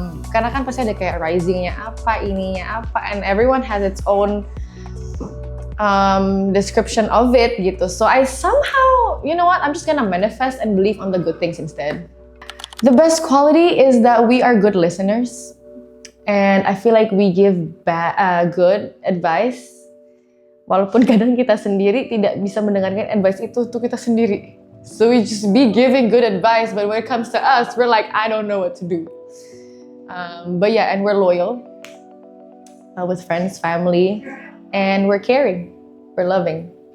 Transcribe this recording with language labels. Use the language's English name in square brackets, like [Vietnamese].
[Indonesian] Karena kan pasti ada kayak risingnya apa, ininya apa, [English] and everyone has its own description of it [Indonesian] gitu. [English] So I somehow, you know what, I'm just gonna manifest and believe on the good things instead. The best quality is that we are good listeners, and I feel like we give good advice. [Indonesian] Walaupun kadang kita sendiri tidak bisa mendengarkan advice itu untuk kita sendiri. [English] So we just be giving good advice, but when it comes to us, we're like, I don't know what to do. But yeah, and we're loyal with friends, family, and we're caring, we're loving.